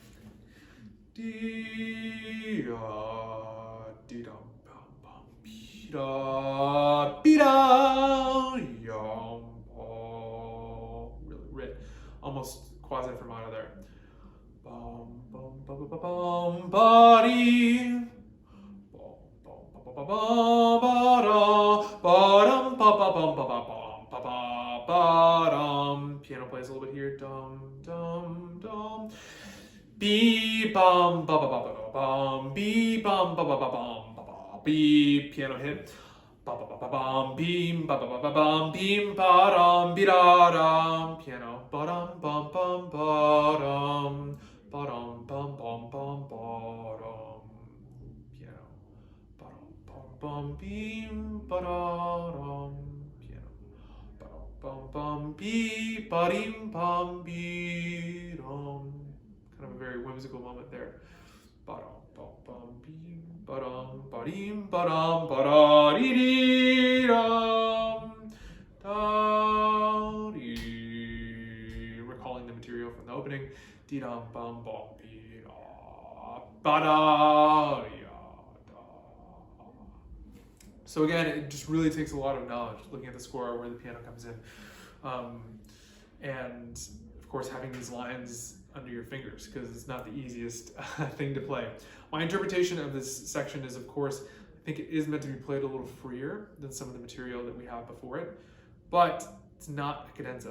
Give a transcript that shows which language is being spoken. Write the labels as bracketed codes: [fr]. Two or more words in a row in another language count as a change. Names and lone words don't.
[en] Really writ, almost [it] quasi fermata [en] there. Piano plays a little bit here. Dum dum dum. Be bum ba ba ba ba bum. Be bum ba ba ba bum ba ba. Be piano hit. ba ba ba ba bum beam ba ba ba ba bum beam ba dum be da dum. Piano ba dum bum bum ba dum bum bum ba dum. Piano ba dum bum beam ba da dum. Piano ba dum bum be ba dim bum be dum. Kind of a very whimsical moment there. Ba-dum, bum, beam, ba-dum, ba-deem, ba-dum, ba-da-dee-dee-dum, da-dee. Recalling the material from the opening. Dee-dum, bum, bum, be-da, ba-da-dee-da. So again, it just really takes a lot of knowledge looking at the score where the piano comes in. And of course, having these lines under your fingers, because it's not the easiest thing to play. My interpretation of this section is, of course, I think it is meant to be played a little freer than some of the material that we have before it, but it's not a cadenza.